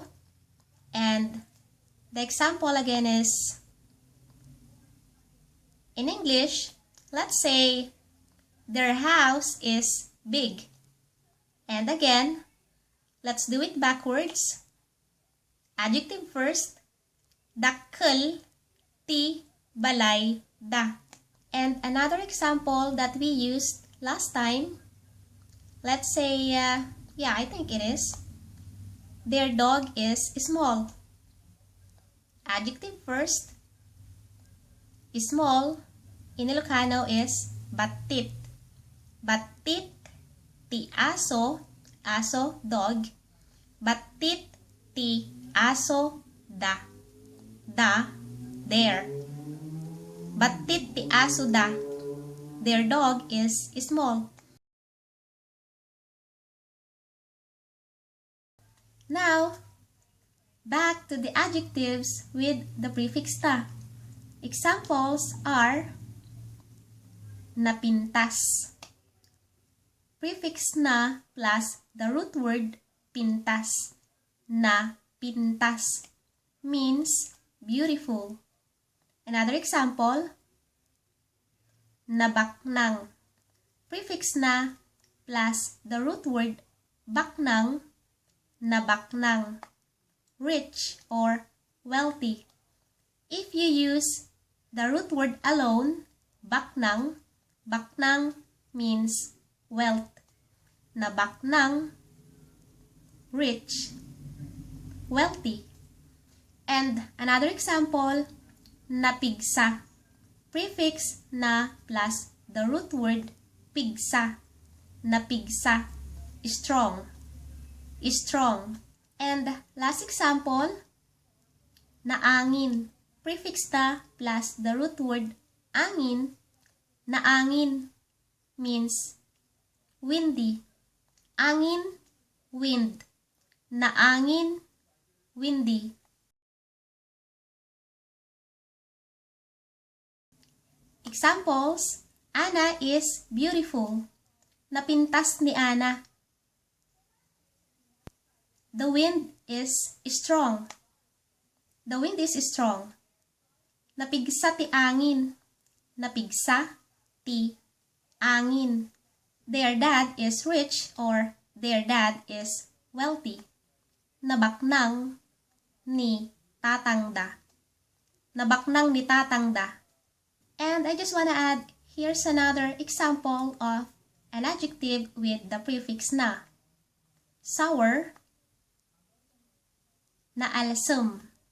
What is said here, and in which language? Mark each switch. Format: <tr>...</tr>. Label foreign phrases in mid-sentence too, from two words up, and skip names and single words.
<en>And the example again is in English, let's say their house is big. And again, let's do it backwards. Adjective first,</en> <ilo>dakkel ti balay da.</ilo> <en>And another example that we used last time, let's say, I think it is, their dog is small. Adjective first, small, in Ilocano is batit.</en> <ilo>Batit ti aso, aso, dog. Batit ti aso da. Da, there. Batit ti aso da.</ilo> <en>Their dog is small. Now, back to the adjectives with the prefix ta. Examples are Napintas. Prefix na plus the root word pintas. Napintas means beautiful. Another example, Nagpintas. Prefix na plus the root word baknang, nabaknang, rich or wealthy. If you use the root word alone, baknang, baknang means wealth. Nabaknang, rich, wealthy. And another example, Napigsa. Prefix na plus the root word pigsa. Napigsa, strong. Strong. And last example, naangin. Prefix na plus the root word angin. Naangin means windy. Angin, wind. Naangin, windy. Examples, Ana is beautiful.</en> <ilo>Napintas ni Ana.</ilo> <en>The wind is strong. The wind is strong.</en> <ilo>Napigsa ti angin. Napigsa ti angin.</ilo> <en>Their dad is rich or their dad is wealthy.</en> <ilo>Nabaknang ni tatangda. Nabaknang ni tatangda.</ilo> <en>And I just want to add, here's another example of an adjective with the prefix na. Sour, naalsem.</en>